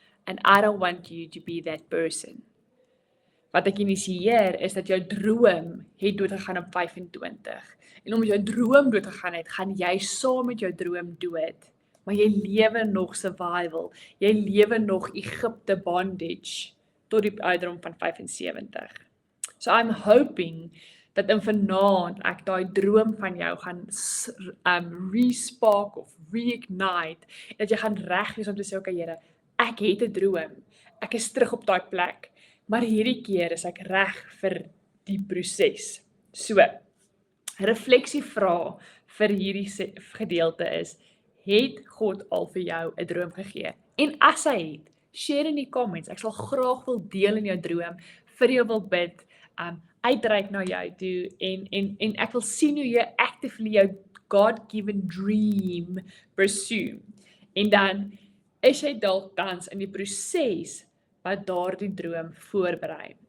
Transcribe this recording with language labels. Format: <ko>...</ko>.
<en>And I don't want you to be that person.</en> <af>Wat ek initieer is dat jou droom het doodgegaan op 25. En omdat jou droom doodgegaan het, gaan jy saam met jou droom dood. Maar jy lewe nog survival. Jy lewe nog Egipte bondage tot die ouderdom van 75.</af> <en>So I'm hoping</en> <af>dat in vanaand ek daai droom van jou gaan respark of reignite, dat jy gaan reg wees om te sê, okay Here, ek het 'n droom. Ek is terug op daai plek, maar hierdie keer is ek reg vir die proses. So, refleksievraag vir hierdie gedeelte is, het God al vir jou 'n droom gegee? En as hy het, share in die comments. Ek sal graag wil deel in jou droom, vir jou wil bid, uitreik na jou toe en ek wil sien hoe jy actively jou God-given dream pursue. En dan is jy dalk tans in die proses wat daardie droom voorberei.</af>